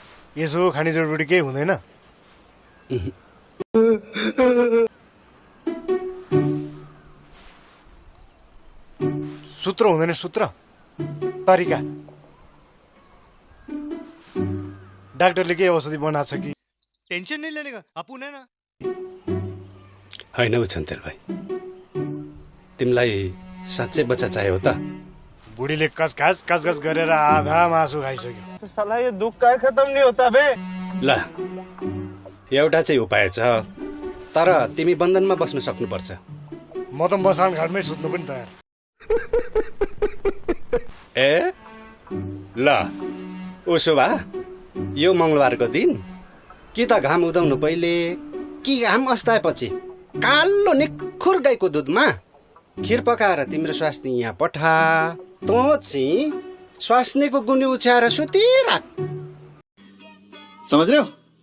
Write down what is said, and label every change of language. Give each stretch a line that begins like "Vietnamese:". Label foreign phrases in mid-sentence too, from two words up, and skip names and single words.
Nepali: यसो खाने जडीबुटी केही हुँदैन? सूत्र हुँदैन? सूत्र तरिका डाक्टरले के औषधि बनाएको छ कि?
Hindi: टेंशन नहीं लेने का, आप उन्हें ना
Nepali: होइन हौ छन्तेल भाइ, तिमीलाई साँच्चै बच्चा चाहियो त? बुढीले कसकस गरेर आधा मासु खाइसक्यो।
Hindi: साला ये दुख काय खत्म नहीं होता बे।
Nepali: ल एउटा चाहिँ उपाय छ, तर तिमी बन्धनमा बस्न सक्नुपर्छ। म त मसान घाटमै सुत्नु पनि तयार। ए ल उसो भए यो मङ्गलबारको दिन कि त घाम उदाउनु पहिले कि घाम अस्ताएपछि कालो निखुर गाईको दुधमा खिर पकाएर तिम्रो स्वास्नी यहाँ पठा, तँ चाहिँ स्वास्नीको गुनी उछ्याएर सुतिराख।
Hindi: समझ रहे हो?